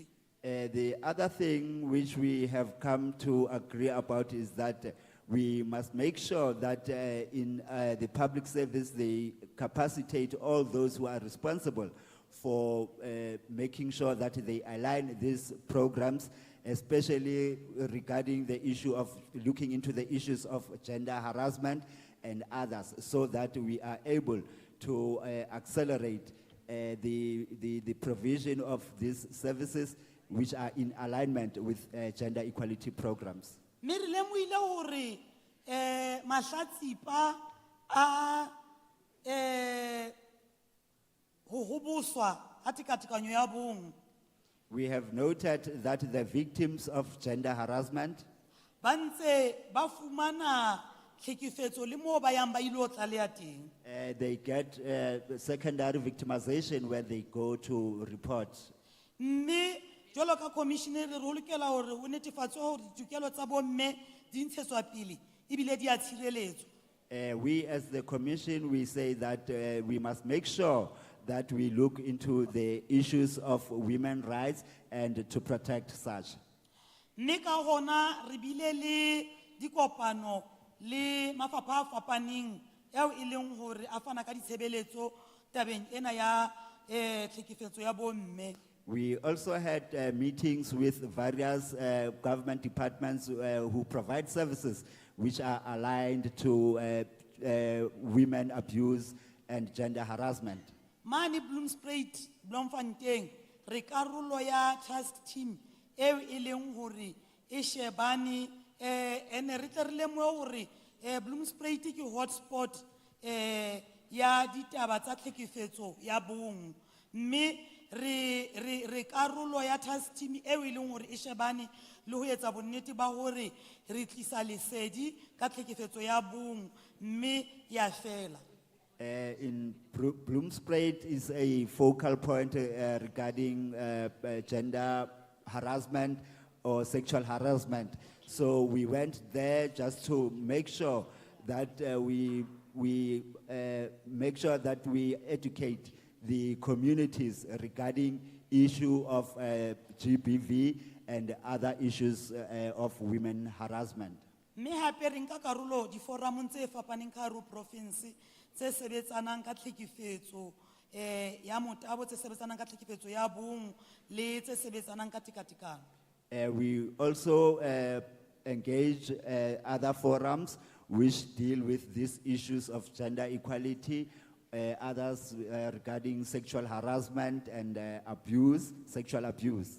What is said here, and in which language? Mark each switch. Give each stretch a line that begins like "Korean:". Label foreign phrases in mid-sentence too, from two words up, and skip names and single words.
English: The other thing which we have come to agree about is that we must make sure that in the public service they capacitate all those who are responsible for making sure that they align these programs, especially regarding the issue of looking into the issues of gender harassment and others, so that we are able to accelerate the provision of these services which are in alignment with gender equality programs.
Southern Sotho: Mme re lemohile hore mahlatsipa a ho hoboswa ha tekatekanyo ya bong
English: We have noted that the victims of gender harassment
Southern Sotho: ba ntse ba fumana tlhekefetso le moo ba yang ba ilo tlaleha teng.
English: they get secondary victimization when they go to report.
Southern Sotho: Mme jwalo ka commissioner re ho lokela hore ho netefatswe hore ditokelo tsa bomme di ntshetswa pele ebile di a tshireletswa.
English: We as the commission, we say that we must make sure that we look into the issues of women's rights and to protect such.
Southern Sotho: Mme ka hona re bile le dikopano le mafapha a fapaneng eo e leng hore a fana ka ditshebeletso tabeng ena ya tlhekefetso ya bomme.
English: We also had meetings with various government departments who provide services which are aligned to women abuse and gender harassment.
Southern Sotho: Mane Bloomspruit, Bloemfontein, re karolo ya
English: task team
Southern Sotho: eo e leng hore e shebane ene re tle re lemohe hore Bloomspruit ke hotspot ya ditaba tsa tlhekefetso ya bong. Mme re karolo ya
English: task team
Southern Sotho: eo e leng hore e shebane le ho etsa bonnete ba hore re tlisa lesedi ka tlhekefetso ya bong mme ya fela.
English: In Bloomspruit is a focal point regarding gender harassment or sexual harassment. So we went there just to make sure that we make sure that we educate the communities regarding issue of GBV and other issues of women harassment.
Southern Sotho: Mme hape re nka karolo diforamong tse fapaneng ka hare ho province tse sebetsanang ka tlhekefetso ya motabo, tse sebetsanang ka tlhekefetso ya bong le tse sebetsanang ka tekatekano.
English: We also engage other forums which deal with these issues of gender equality, others regarding sexual harassment and abuse, sexual abuse.